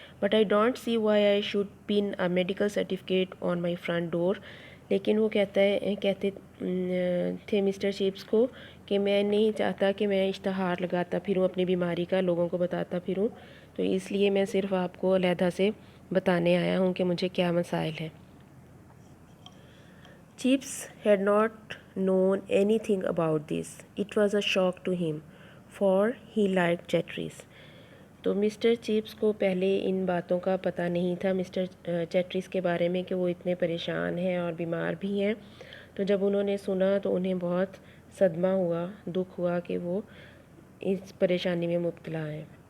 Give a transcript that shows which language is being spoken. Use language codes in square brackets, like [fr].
[en] But I don't see why I should pin a medical certificate on my front door. [ur] لیکن وہ کہتے تھے mister chips کو کہ میں نہیں چاہتا کہ میں اشتہار لگاتا پھروں اپنی بیماری کا، لوگوں کو بتاتا پھروں، تو اس لیے میں صرف آپ کو علیحدہ سے بتانے آیا ہوں کہ مجھے کیا مسائل ہیں. [en] Chips had not known anything about this. It was a shock to him, for he liked Chatteris. [ur] تو مسٹر چپس کو پہلے ان باتوں کا پتہ نہیں تھا مسٹر چیٹرس کے بارے میں کہ وہ اتنے پریشان ہیں اور بیمار بھی ہیں. تو جب انہوں نے سنا تو انہیں بہت صدمہ ہوا، دکھ ہوا کہ وہ اس پریشانی میں مبتلا ہیں.